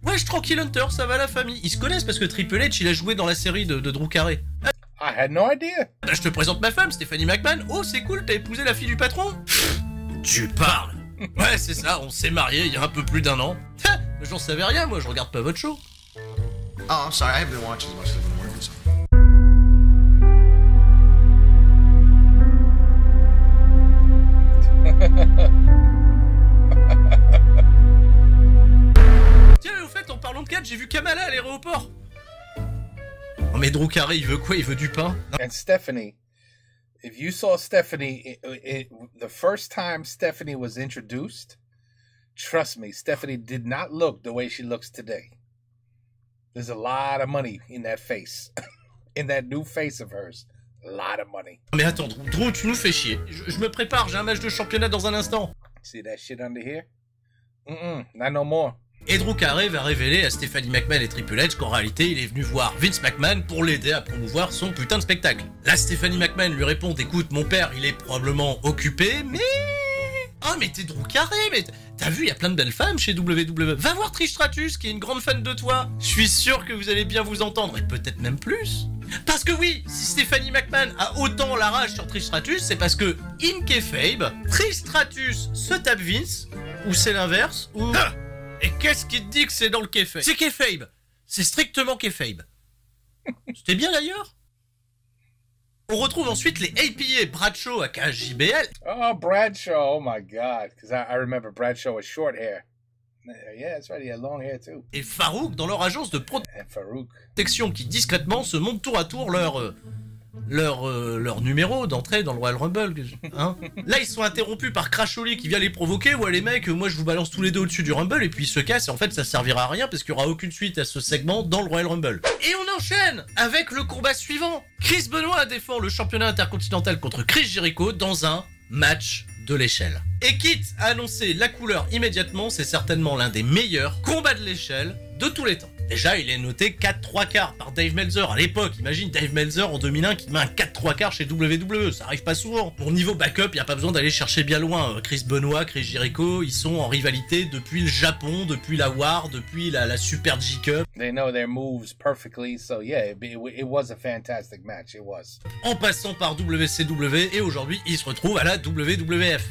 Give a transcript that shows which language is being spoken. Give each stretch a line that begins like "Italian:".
French: Wesh, tranquille Hunter, ça va la famille. Ils se connaissent parce que Triple H, il a joué dans la série de Drew Carey.
English: I had no idea.
French: Là, je te présente ma femme, Stephanie McMahon. Oh, c'est cool, t'as épousé la fille du patron? Tu parles. Ouais, c'est ça, on s'est mariés il y a un peu plus d'1 an. J'en savais rien, moi, je regarde pas votre show.
English: Oh, I'm sorry, I haven't been watching as much as I've been working, so.
French: Tiens, au fait, en parlant de 4, j'ai vu Kamala à l'aéroport. Oh, mais Drew Carey, il veut quoi? Il veut du pain?
English: And Stephanie. If you saw Stephanie, the first time Stephanie was introduced, trust me, Stephanie did not look the way she looks today. There's a lot of money in that face. In that new face of hers. A lot of money.
French: Mais attends, Drew, tu nous fais chier. Je me prépare, j'ai un match de championnat dans un instant.
English: See that shit under here? Not no more.
French: Et Drew Carey va révéler à Stephanie McMahon et Triple H qu'en réalité il est venu voir Vince McMahon pour l'aider à promouvoir son putain de spectacle. Là Stephanie McMahon lui répond: écoute mon père il est probablement occupé mais... Ah mais t'es Drew Carey, mais t'as vu il y a plein de belles femmes chez WWE. Va voir Trish Stratus qui est une grande fan de toi. Je suis sûr que vous allez bien vous entendre et peut-être même plus. Parce que oui, si Stephanie McMahon a autant la rage sur Trish Stratus, c'est parce que in kayfabe, Trish Stratus se tape Vince, ou c'est l'inverse, ou... Et qu'est-ce qui te dit que c'est dans le kayfabe? C'est kayfabe. C'est strictement kayfabe. C'était bien d'ailleurs. On retrouve ensuite les APA Bradshaw à KJBL.
English: Oh, Bradshaw. Oh my God. Because I remember Bradshaw with short hair. Yeah, that's right. He had long hair too.
French: Et Farouk dans leur agence de protection qui discrètement se montent tour à tour leur numéro d'entrée dans le Royal Rumble. Hein. Là, ils sont interrompus par Crash Holly qui vient les provoquer. Ouais, les mecs, moi je vous balance tous les deux au-dessus du Rumble et puis ils se cassent. Et en fait, ça servira à rien parce qu'il n'y aura aucune suite à ce segment dans le Royal Rumble. Et on enchaîne avec le combat suivant. Chris Benoit défend le championnat intercontinental contre Chris Jericho dans un match de l'échelle. Et quitte à annoncer la couleur immédiatement, c'est certainement l'un des meilleurs combats de l'échelle de tous les temps. Déjà, il est noté 4/3 par Dave Meltzer à l'époque. Imagine Dave Meltzer en 2001 qui met un 4/3 chez WWE. Ça arrive pas souvent. Pour niveau backup, il n'y a pas besoin d'aller chercher bien loin. Chris Benoit, Chris Jericho, ils sont en rivalité depuis le Japon, depuis la War, depuis la Super G-Cup.
English: They know their moves perfectly, so yeah, it was a fantastic match, it was.
French: En passant par WCW, et aujourd'hui, ils se retrouvent à la WWF.